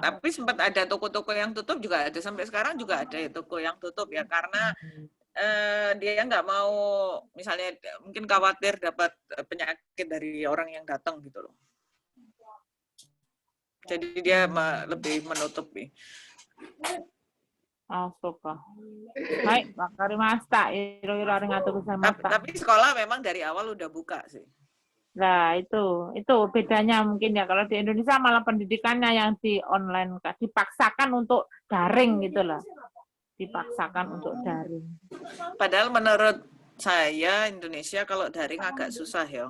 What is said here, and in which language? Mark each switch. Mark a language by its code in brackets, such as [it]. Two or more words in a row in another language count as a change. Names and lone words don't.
[id] Tapi sempat ada toko-toko yang tutup juga ada, sampai sekarang juga ada ya toko yang tutup ya karena dia nggak mau, misalnya mungkin khawatir dapat penyakit dari orang yang datang gitu loh. Jadi dia lebih menutupi. Suka. Baik, [ja] wakarimashita. Iro-iro arigatou gozaimashita. [id] Tapi sekolah memang dari awal udah buka sih. Nah, itu bedanya mungkin ya. Kalau di Indonesia malah pendidikannya yang di online, dipaksakan untuk daring gitu lah. Dipaksakan untuk daring. Padahal menurut saya Indonesia kalau daring agak susah ya.